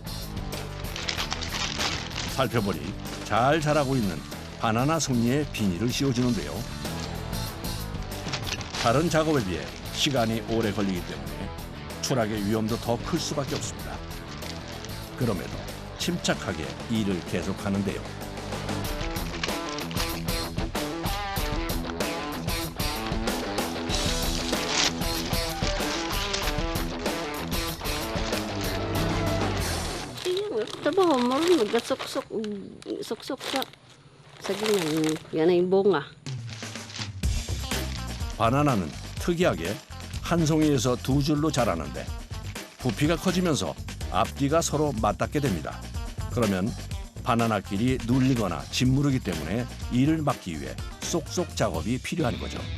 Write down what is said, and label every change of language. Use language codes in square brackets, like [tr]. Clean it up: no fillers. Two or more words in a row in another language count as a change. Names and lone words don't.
[ko] 살펴보니 잘 자라고 있는 바나나 송이에 비닐을 씌워주는데요. 다른 작업에 비해 시간이 오래 걸리기 때문에 추락의 위험도 더 클 수밖에 없습니다. 그럼에도 침착하게 일을 계속하는데요. [tl] Trabaho mo rin, magkasuksok sa ganyan. Yan ay bunga. [ko] 바나나는 특이하게 한 송이에서 2줄로 자라는데 부피가 커지면서 앞뒤가 서로 맞닿게 됩니다. 그러면 바나나끼리 눌리거나 짓무르기 때문에 이를 막기 위해 쏙쏙 작업이 필요한 거죠.